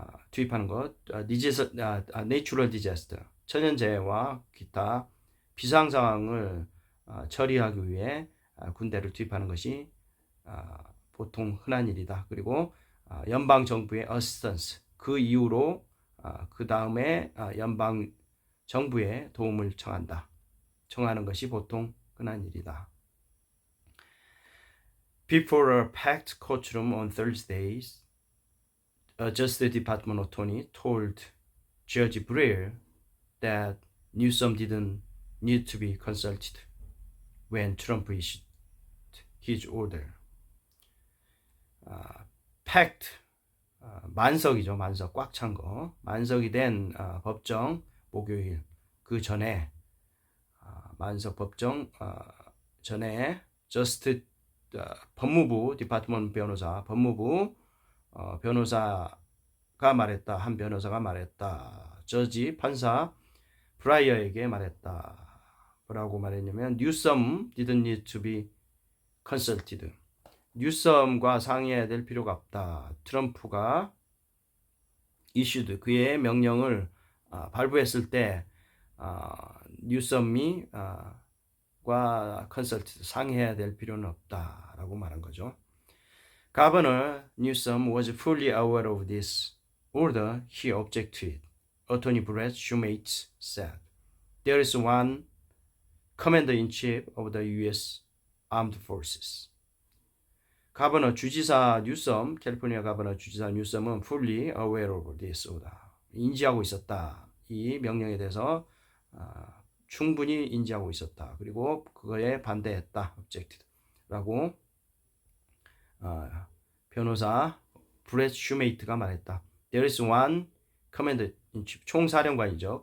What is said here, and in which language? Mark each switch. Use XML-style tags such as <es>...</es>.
<ko>투입하는 것,</ko> <en>natural disaster,</en> <ko>천연재해와 기타 비상 상황을 처리하기 위해 군대를 투입하는 것이 보통 흔한 일이다. 그리고 연방 정부의 assistance, 그 이후로 그 다음에 연방 정부의 도움을 청하는 것이 보통 흔한 일이다.</ko> <en>Before a packed courtroom on Thursdays, a Justice Department attorney told Judge Breyer that Newsom didn't need to be consulted when Trump issued his order.</en> <ko>packed, 만석이죠. 만석, 꽉 찬 거. 만석이 된 법정 목요일 그 전에 만석 법정 전에 법무부 디파트먼트 법무부 변호사가 말했다. 한 변호사가 말했다. 저지 판사 브라이어에게 말했다. 뭐라고 말했냐면</ko> <en>Newsom didn't need to be consulted.</en> <ko>뉴섬과 상의해야 될 필요가 없다. 트럼프가 issued, 그의 명령을 발부했을 때 뉴섬이 과 컨설트 상의해야 될 필요는 없다라고 말한 거죠.</ko> <en>Governor Newsom was fully aware of this order. He objected to it. Attorney Brett Shumate said, "There is one Commander-in-Chief of the U.S. Armed Forces.</en> <ko>가버너 주지사 뉴섬, 캘리포니아 가버너 주지사 뉴섬은</ko> <en>fully aware of this order.</en> <ko>인지하고 있었다. 이 명령에 대해서 충분히 인지하고 있었다. 그리고 그거에 반대했다. objected라고 변호사 브렛 슈메이트가 말했다.</ko> <en>There is one commander-in-chief,</en> <ko>총사령관이죠.</ko>